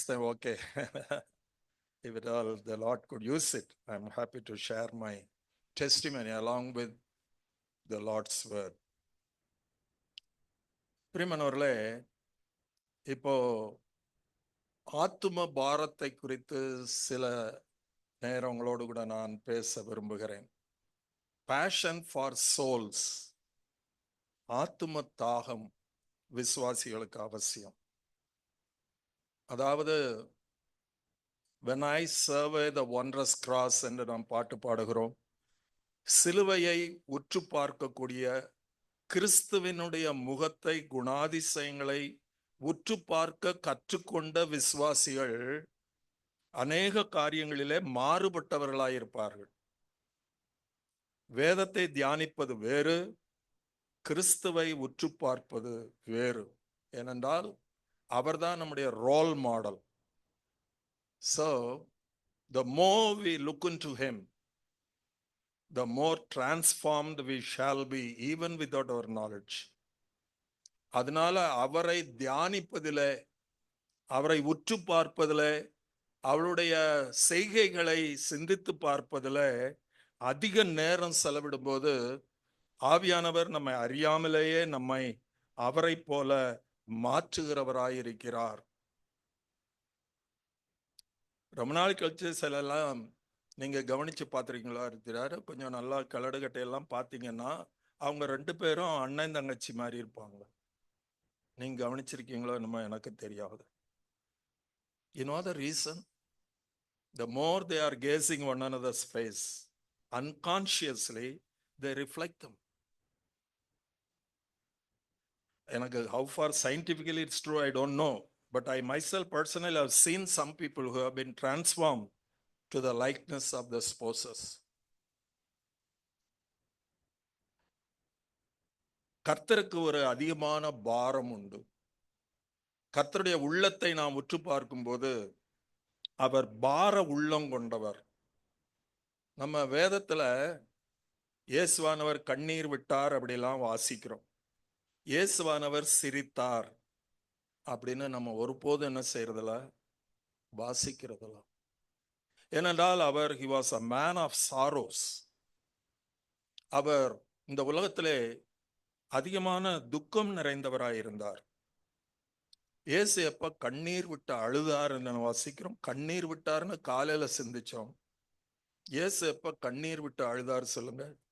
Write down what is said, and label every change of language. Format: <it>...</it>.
<en>Okay, if at all the Lord could use it, I'm happy to share my testimony along with the Lord's word.</en> <ta>பிரியமானவர்களே, இப்போ ஆத்தும பாரத்தை குறித்து சில நேரம் உங்களோடு கூட நான் பேச விரும்புகிறேன்.</ta> <en>passion for souls,</en> <ta>ஆத்தும தாகம் விசுவாசிகளுக்கு அவசியம். அதாவது</ta> <en>when I survey the wondrous cross</en> <ta>என்று நாம் பாட்டு பாடுகிறோம். சிலுவையை உற்று பார்க்கக்கூடிய, கிறிஸ்துவினுடைய முகத்தை, குணாதிசயங்களை உற்று பார்க்க கற்றுக்கொண்ட விசுவாசிகள் அநேக காரியங்களிலே மாறுபட்டவர்களாயிருப்பார்கள். வேதத்தை தியானிப்பது வேறு, கிறிஸ்துவை உற்று பார்ப்பது வேறு. ஏனென்றால் அவர்தான் நம்முடைய role model.</ta> <en>So the more we look into him, the more transformed we shall be, even without our knowledge.</en> <ta>அதனால அவரை தியானிப்பதிலே, அவரை உற்று பார்ப்பதிலே, அவருடைய செய்கைகளை சிந்தித்து பார்ப்பதிலே அதிக நேரம் செலவிடும் போது ஆவியானவர் நம்மை அறியாமலேயே நம்மை அவரை போல மாற்றுகிறவராயிருக்கிறார். ரொம்ப நாள் கழிச்சு சிலெல்லாம் நீங்க கவனிச்சு பார்த்துருக்கீங்களா இருக்கிறாரு, கொஞ்சம் நல்லா கலடுகட்டையெல்லாம் பார்த்தீங்கன்னா அவங்க 2 பேரும் அண்ணன் தங்கச்சி மாதிரி இருப்பாங்க. நீங்க கவனிச்சிருக்கீங்களோ என்னமோ எனக்கு தெரியாது.</ta> <en>You know the reason? The more they are gazing one another's face, unconsciously they reflect them.</en> <ta>எனக்கு</ta> <en>how far scientifically it's true I don't know, but I myself personally have seen some people who have been transformed to the likeness of the spouses.</en> <ta>கர்த்தருக்கு ஒரு அதிகமான பாரம் உண்டு. கர்த்தருடைய உள்ளத்தை நாம் உற்று பார்க்கும்போது அவர் பார உள்ளம் கொண்டவர். நம்ம வேதத்துல இயேசுவானவர் கண்ணீர் விட்டார் அப்படிலாம் வாசிக்கிறோம். இயேசுவானவர் சிரித்தார் அப்படின்னு நம்ம ஒருபோதும் என்ன செய்யறதில்ல, வாசிக்கிறதில்ல. ஏனென்றால் அவர்</ta> <en>he was a man of sorrows.</en> <ta>அவர் இந்த உலகத்திலே அதிகமான துக்கம் நிறைந்தவராயிருந்தார். இயேசு எப்ப கண்ணீர் விட்டு அழுதார் என்று வாசிக்கிறோம். கண்ணீர் விட்டார்னு காலையில சிந்திச்சோம். இயேசு எப்ப கண்ணீர் விட்டு அழுதார் சொல்லுங்க.</ta>